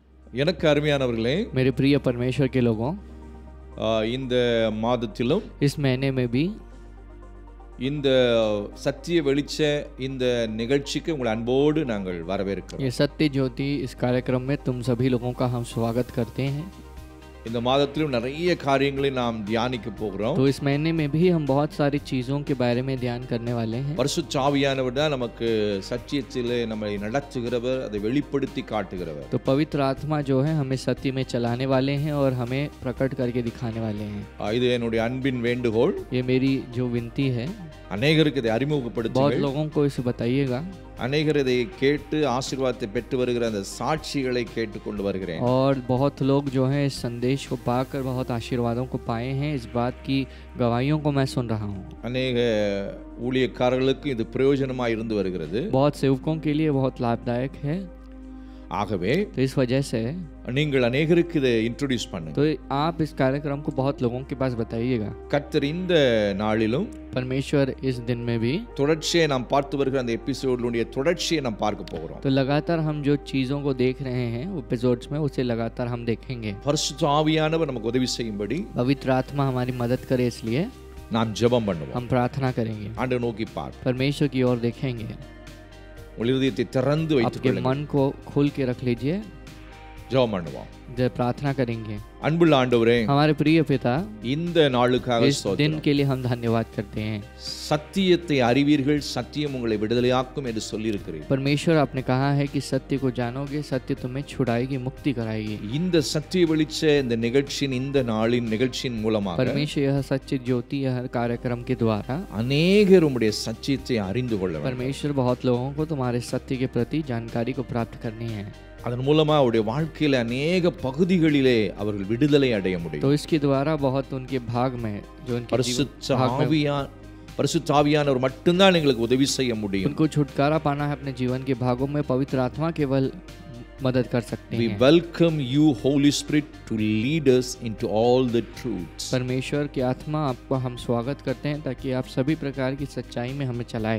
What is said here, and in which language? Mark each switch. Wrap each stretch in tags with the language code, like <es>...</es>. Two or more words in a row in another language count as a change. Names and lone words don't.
<ta>எனக்கு அருமையானவர்களே,</ta> <hi>मेरे प्रिय परमेश्वर के लोगों,</hi> <ta>இந்த மாதத்திலும்</ta> <hi>इस महीने में भी</hi> <ta>இந்த சத்திய வெளிச்ச இந்த நிகழ்ச்சிக்கு உங்களை அன்போடு நாங்கள் வரவேற்கிறோம்.</ta> <hi>ये सत्य ज्योति इस कार्यक्रम में तुम सभी लोगों का हम स्वागत करते हैं।</hi> <ta>இந்த மாதத்திலும் நிறைய காரியங்களை நாம் தியானிக்க போகிறோம்.</ta> <hi>तो इस महीने में भी हम बहुत सारी चीज़ों के बारे में ध्यान करने वाले हैं।</hi> <ta>பரிசுத்த ஆவியானவர் தான் நமக்கு சத்தியத்திலே நம்மை நடத்துகிறவர், அதை வெளிப்படுத்தி காட்டுகிறவர்.</ta> <hi>तो पवित्र आत्मा जो है हमें सत्य में चलाने वाले हैं और हमें प्रकट करके दिखाने वाले हैं।</hi> <ta>இது என்னுடைய அன்பின் வேண்டுகோள்.</ta> <hi>ये मेरी जो विनती है,</hi> <ta>அநேகருக்கு இதை</ta> <hi>बहुत</hi> <ta>அறிமுகப்படுத்துங்கள்.</ta> <hi>लोगों को इसे बताइएगा।</hi> <ta>அநேகர் இதை கேட்டு ஆசீர்வாதத்தை பெற்று வருகிற அந்த சாட்சிகளை கேட்டுக்கொண்டு வருகிறேன்.</ta> <hi>और बहुत लोग जो हैं इस संदेश को पाकर बहुत आशीर्वादों को पाए हैं, इस बात की गवाहियों को मैं सुन रहा हूँ।</hi> <ta>அநேக ஊழியக்காரர்களுக்கு இது பிரயோஜனமாக இருந்து வருகிறது.</ta> <hi>बहुत सेवकों के लिए बहुत लाभदायक है।</hi> <ta>ஆகவே</ta> <hi>तो इस वजह से</hi> <ta>நீங்கள் அநேகருக்கு இதை இன்ட்ரோடியூஸ் பண்ணுங்க.</ta> <hi>तो आप इस कार्यक्रम को बहुत लोगों के पास बताइएगा।</hi> <ta>கர்த்தர் இந்த நாளிலும்</ta> <hi>परमेश्वर इस दिन में भी</hi> <ta>தொடர்ச்சியை நாம் பார்த்து வருகிற அந்த எபிசோடுடைய தொடர்ச்சியை நாம் பார்க்க போகிறோம்.</ta> <hi>तो लगातार हम जो चीज़ों को देख रहे हैं एपिसोड्स में, उसे लगातार हम देखेंगे।</hi> <ta>பரிசுத்த ஆவியானவர் நமக்கு உதவி செய்யும்படி</ta> <hi>पवित्र आत्मा हमारी मदद करे, इसलिए</hi> <ta>நாம் ஜெபம் பண்ணுவோம்.</ta> <hi>हम प्रार्थना करेंगे,</hi> <ta>ஆண்டவரை நோக்கி பார்.</ta> <hi>परमेश्वर की ओर देखेंगे।</hi> <ta>உங்கள் இதயத்தை திறந்து வைத்துக்</ta> <hi>आपके</hi> <ta>கொள்ளுங்கள்.</ta> <hi>मन को खोल के रख लीजिए,</hi> <ta>ஜெபம் பண்ணுவோம்.</ta> <hi>जब प्रार्थना करेंगे।</hi> <ta>அன்புள்ள ஆண்டவரே,</ta> <hi>हमारे प्रिय पिता,</hi> <ta>இந்த நாளுக்காக</ta> <hi>इस दिन</hi> <ta>ஸ்தோத்திரம்.</ta> <hi>के लिए हम धन्यवाद करते हैं।</hi> <ta>சத்தியத்தை அறிவீர்கள், சத்தியம் உங்களை விடுதலையாக்கும் என்று சொல்லியிருக்கிறீர்கள்.</ta> <hi>परमेश्वर आपने कहा है कि सत्य को जानोगे, सत्य तुम्हें छुड़ाएगी, मुक्ति कराएगी।</hi> <ta>இந்த சத்திய வெளிச்ச இந்த நிகழ்ச்சியின் இந்த நாளின் நிகழ்ச்சியின் மூலமாக</ta> <hi>परमेश्वर यह सच्ची ज्योति, यह कार्यक्रम के द्वारा</hi> <ta>அநேகர் உம்முடைய சத்தியத்தை அறிந்து கொள்ள வேண்டும்.</ta> <hi>परमेश्वर बहुत लोगों को तुम्हारे सत्य के प्रति जानकारी को प्राप्त करनी है।</hi> <ta>அதன் மூலமா அவருடைய வாழ்க்கையில अनेक பகுதிகளிலே அவர்கள் விடுதலை அடைய முடியும்.</ta> <hi>तो इसके द्वारा बहुत उनके भाग में, जो उनके</hi> <ta>பரிசுத்த ஆவியானவர் மட்டும்தான் எங்களுக்கு உதவி செய்ய முடியும்.</ta> <hi>उनको छुटकारा पाना है अपने जीवन के भागों में, पवित्र आत्मा केवल मदद कर सकते</hi> <en>We</en> <hi>हैं।</hi> <en>welcome you Holy Spirit to lead us into all the truths.</en> <hi>परमेश्वर की आत्मा, आपको हम स्वागत करते हैं ताकि आप सभी प्रकार की सच्चाई में हमें चलाए।</hi>